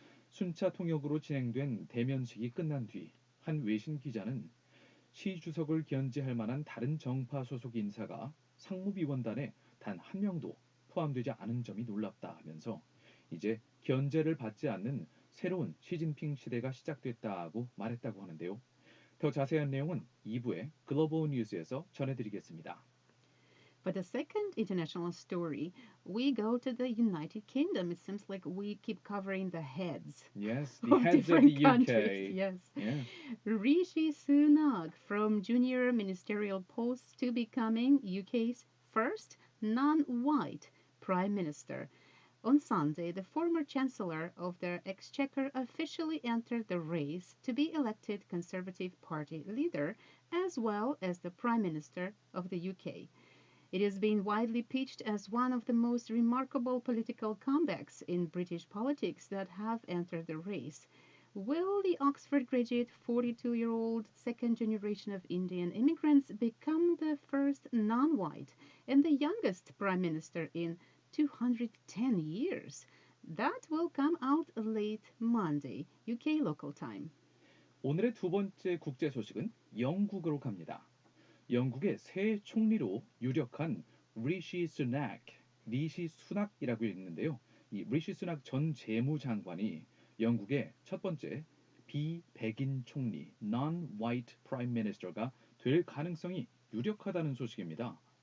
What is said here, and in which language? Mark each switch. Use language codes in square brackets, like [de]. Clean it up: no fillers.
[ko] 순차 통역으로 진행된 대면식이 끝난 뒤 한 외신 기자는 시 주석을 견제할 만한 다른 정파 소속 인사가 상무위원단에 단 한 명도 포함되지 않은 점이 놀랍다 하면서 이제 견제를 받지 않는 새로운 시진핑 시대가 시작됐다고 말했다고 하는데요. 더 자세한 내용은 2부의 글로벌 뉴스에서 전해드리겠습니다. [en] For the second international story, we go to the United Kingdom. It seems like we keep covering the heads. Yes, the of heads of different the countries. UK. Yes. Yeah. Rishi Sunak from junior ministerial posts to becoming UK's first non-white prime minister. On Sunday, the former Chancellor of the Exchequer officially entered the race to be elected Conservative Party leader as well as the Prime Minister of the UK. It has been widely pitched as one of the most remarkable political comebacks in British politics that have entered the race. Will the Oxford graduate 42-year-old second generation of Indian immigrants become the first non-white and the youngest Prime Minister in 210 years? That will come out late Monday, UK local time. [ko] 오늘의 두 번째 국제 소식은 영국으로 갑니다. 영국의 새 총리로 유력한 리시 수낙이라고 있는데요. 이 리시 수낙 전 재무장관이 영국의 첫 번째 비백인 총리, [en] non-white prime minister [ko] 가 될 가능성이 유력하다는 소식입니다.